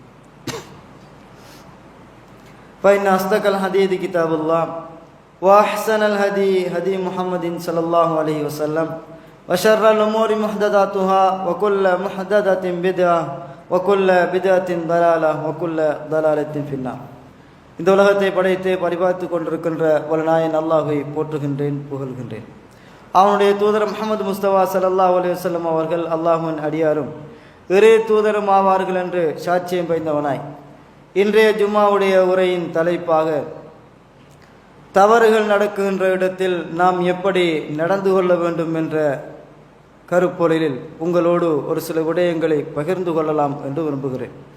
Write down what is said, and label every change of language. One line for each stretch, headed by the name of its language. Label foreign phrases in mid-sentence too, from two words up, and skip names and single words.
Arabic: فإن أصدق الحديث كتاب الله وأحسن الهدي هدي محمد صلى الله عليه وسلم وشر الأمور محدثاتها وكل محدثة بدعة وكل بدعة ضلالة وكل ضلالة في النار.
Tamil: இந்த உலகத்தை படைத்து பரிபாலித்து கொண்டிருக்கின்ற வல்லநாயன் அல்லாஹை போற்றுகின்றேன், புகழ்கின்றேன். அவனுடைய தூதர் முஹம்மது முஸ்தபா
Arabic: صلى الله عليه وسلم
Tamil: அவர்கள் அல்லாஹ்வின் அடியாரும் இறை தூதரும் ஆவார்கள் என்று சாட்சியம் படைத்தவனாய், இன்றைய ஜும்மாவுடைய உரையின் தலைப்பாக தவறுகள் நடக்குகின்ற இடத்தில் நாம் எப்படி நடந்து கொள்ள வேண்டும் என்ற கருப்பொருளில் உங்களோடு ஒரு சில விடயங்களை பகிர்ந்து கொள்ளலாம் என்று விரும்புகிறேன்.